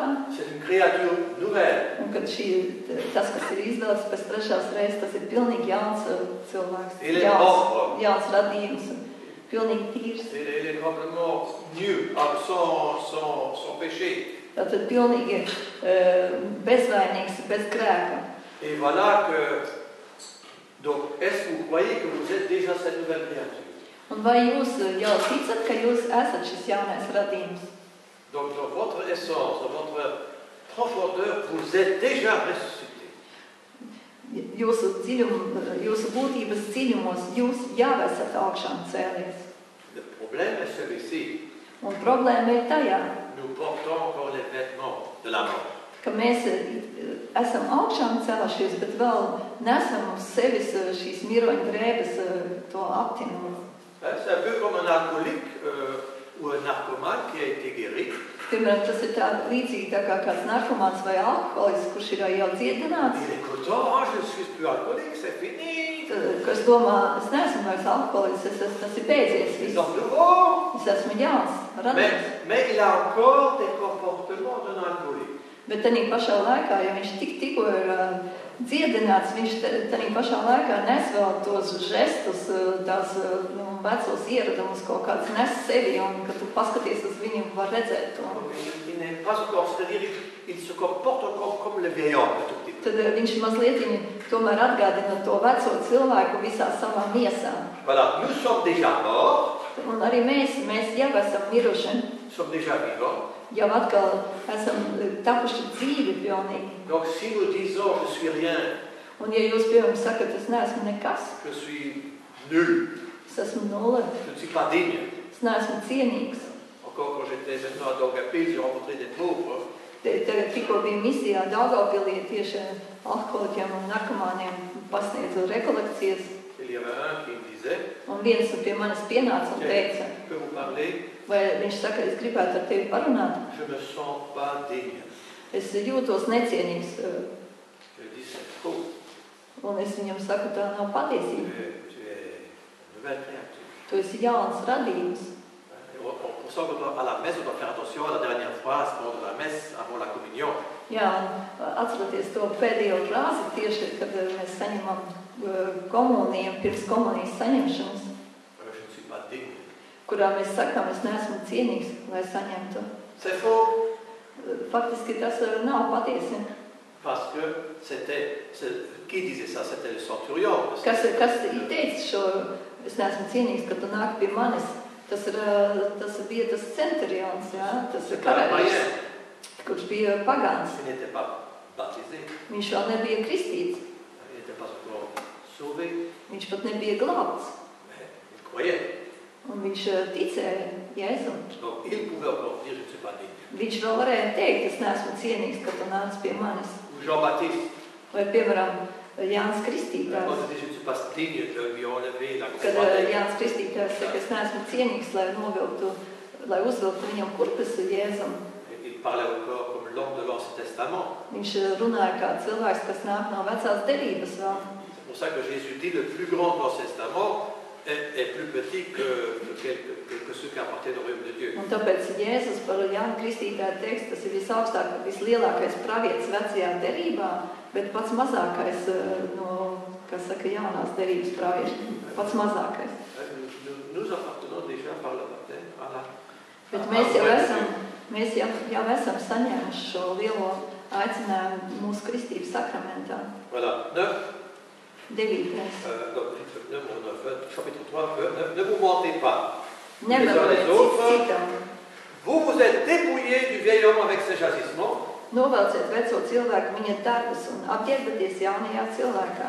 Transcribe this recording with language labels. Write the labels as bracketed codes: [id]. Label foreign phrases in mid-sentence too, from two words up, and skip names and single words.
[lv] Un kad tas, kas ir izvelts pēc 3. reizes, tas ir pilnīgi jauns cilvēks. Jauns radījums. Pilnīgi tīrs. Tātad pilnīgi bezvainīgs, bez grēka. [fr] Et voilà que, donc, est-ce que vous croyez que vous êtes déjà cette nouvelle créature? [lv] Un vai jūs jau ticat, ka jūs esat šis jaunais radījums? [fr] Donc, dans votre essence, dans votre profondeur, vous êtes déjà ressuscité. [lv] Jūsu būtības dziļumos jūs jau esat augšām cēlies. [fr] Le problème est celui-ci. [lv] Un problēma ir tajā. [fr] Nous portons encore les vêtements de la mort. [lv] Ka mēs esam augšām cēlušies, bet vēl nesam uz sevis šīs miroņa drēbes to aptinumu. [fr] C'est un peu comme un alcoolique ou un narcomane qui a été guéri. [lv] Piemēram, tas ir tā līdzīgi tā kā kāds narkomāns vai alkoholiks, kurš ir jau dziedināts. [fr] Il est content, je suis plus alcoolique, c'est fini. [lv] Kas domā, es neesmu vairs alkoholiks, tas ir beidzies viss. Es esmu jauns, radījums. [fr] Mais il a encore des comportements d'un alcoolique. [lv] Bet tanī pašā laikā, ja viņš tikko ir dziedināts, viņš tanī pašā laikā nes vēl tos žestus, tās vecos ieradumus, kaut kāds nes sevi, un kad tu paskaties uz viņu, var redzēt to. [fr] Il n'est pas encore, c'est-à-dire il se comporte encore comme le vieil homme. [lv] Tad viņš mazliet tomēr atgādina to veco cilvēku visā savā miesā. [fr] Voilà, nous sommes déjà morts. [lv] Un arī mēs jau esam miruši. [fr] Nous sommes déjà vivants. [lv] Jau atkal esam tapuši dzīvi pilnīgi. [fr] Donc si nous disons je suis rien. [lv] Un ja jūs piemēram sakat, es neesmu nekas. [fr] Je suis nul. [lv] Es esmu nulle. [fr] Je ne suis pas digne. [lv] Es neesmu cienīgs. [fr] Encore quand j'étais maintenant à Daugavpils, j'ai rencontré des pauvres. [lv] Tagad tikko bija misijā Daugavpilī tieši alkoholiķiem un narkomāniem pasniedzu rekolekcijas. [fr] Il y avait un qui me disait. [lv] Un viens pie manis pienāca un teica. [fr] Je peux vous parler? [lv] Vai viņš saka, es gribētu ar tevi parunāt? [fr] Je me sens pas digne. [lv] Es jūtos necienīgs. [fr] Je dis c'est faux. [lv] Un es viņam saku, tā nav patiesība. [fr] Tu es nouvelle créature. [lv] Tu esi jauns radījums. [fr] Pour ça, à la messe, on doit faire attention à la dernière phrase pendant la messe, avant la communion. [lv] Jā, atceroties to pēdējo frāzi tieši, kad mēs saņemam komuniju, pirms komunijas saņemšanas. [fr] Je ne suis pas digne. [lv] Kurā mēs sakām, es neesmu cienīgs, lai saņemtu. [fr] C'est faux. [lv] Faktiski tas nav patiesi. [fr] Parce que c'était, qui disait ça? C'était le centurion. [lv] Kas teica šo, es neesmu cienīgs, ka tu nāk pie manis? Tas bija tas centurions, jā, tas karaļs, kurš bija pagāns. [fr] Il n'était pas baptisé. [lv] Viņš vēl nebija kristīts. [fr] Il n'était pas encore sauvé. [lv] Viņš pat nebija glābts. [fr] Il croyait. [lv] Un viņš ticēja Jēzum. [fr] Donc il pouvait encore dire je ne suis pas digne. [lv] Viņš vēl varēja teikt, es neesmu cienīgs, ka tu nāc pie manis. [fr] Ou Jean-Baptiste. [lv] Vai piemēram Jānis Kristītājs. [fr] Quand je dis je ne suis pas digne de lui enlever la [lv] Kad Jānis Kristītājs saka, es neesmu cienīgs, lai uzvilktu viņam kurpes Jēzum. [fr] Il parlait encore comme l'homme de l'Ancien Testament. [lv] Viņš runāja kā cilvēks, kas nāk no vecās derības vēl. [fr] C'est pour ça que Jésus dit le plus grand de l'Ancien Testament est plus petit que ceux qui appartiennent au royaume de Dieu. [lv] Un tāpēc Jēzus par Jānu Kristītāju teiks, tas ir visaugstākais, vislielākais pravietis vecajā derībā, bet pats mazākais no, kas saka, jaunās derības pravietis. Pats mazākais. [fr] Nous appartenons déjà par le baptême à la... [lv] Bet mēs jau esam saņēmuši šo lielo aicinājumu mūsu kristības sakramentā. [fr] Voilà. 9. Chapitre 3, ne vous mentez pas. Les uns les autres, vous vous êtes dépouillés du vieil homme avec ses agissements [lv] Novelciet veco cilvēku viņa darbus un apģērbaties jaunajā cilvēkā.